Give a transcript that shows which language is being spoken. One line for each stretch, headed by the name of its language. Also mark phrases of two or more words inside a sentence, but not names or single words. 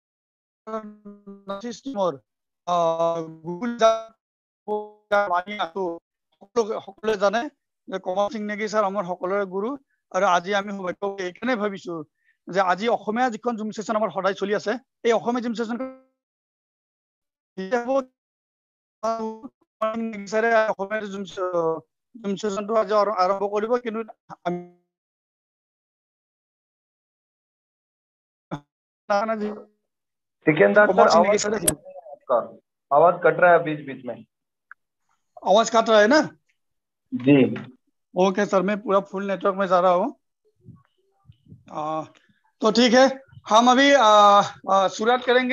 Assamese: সকলোৱে জানে যে কমল সিং নেগি ছাৰ আমাৰ সকলোৰে গুৰু, আৰু আজি আমি সৌভাগ্য এইকাৰণে ভাবিছো যে আজি অসমীয়া যিখন
English: Zoom session
Assamese: আমাৰ সদায় চলি আছে, এই অসমীয়া
English: Zoom session
Assamese: অসমীয়া
English: Zoom session
Assamese: আজি আৰম্ভ কৰিব। কিন্তু
Hindi: सिकंदर सर, आवाज कट रहा है बीच बीच में। आवाज काट रहा है ना? जी
English: okay sir,
Hindi: मैं पूरा
English: full network
Hindi: में जा रहा हूँ। तो ठीक है, हम अभी शुरुआत करेंगे।